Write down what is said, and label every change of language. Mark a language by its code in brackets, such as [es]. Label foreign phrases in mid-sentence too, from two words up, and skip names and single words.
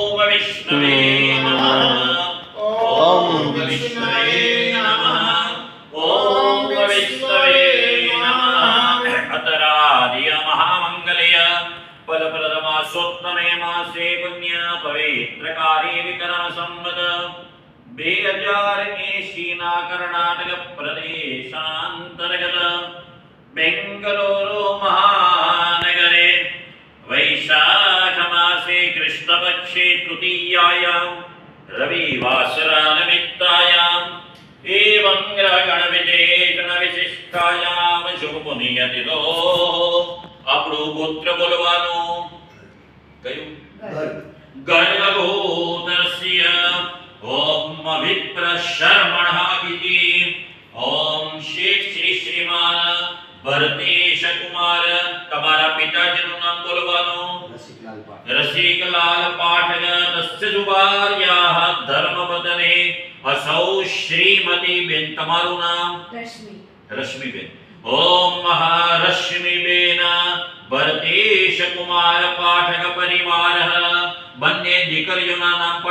[sa] विष्णवे नमः ओम विष्णवे नमः ओम विष्णवे नमः अतरादिय महामंगलय फलप्रदमासोत्तमे मासे पुण्य पवित्रकारे विक्रम संवत 2080 ના કર્ણાટક પ્રદેશાંતર્ગત બેંગલોરો મહાનગરે વૈશાખ માસે કૃષ્ણપક્ષે તૃતીયાયામ રવિવાસરા નિમિત્તાયામ એવં ગ્રહગણ વિશેષણ વિશિષ્ટાયામ શુભ પુણ્યતિથો [gu] આપણું ગોત્ર બોલવાનું કયું [sa] ગર્ભભૂતસ્ય ओम विप्र शर्मणः इति ओम श्री श्रीमान भरतेश कुमार [gu] તમારા પિતાજીનું નામ બોલવાનું [sa] રસિકલાલ પાઠક તસ્ય જુબાર્યાહ ધર્મપત્ને અસૌ [gu] શ્રીમતી બેન તમારું નામ રશ્મિબેન ઓમ મહારશ્મિબેન ભરતેશ કુમાર પાઠક પરિવારઃ બંને દીકરીઓના નામ પણ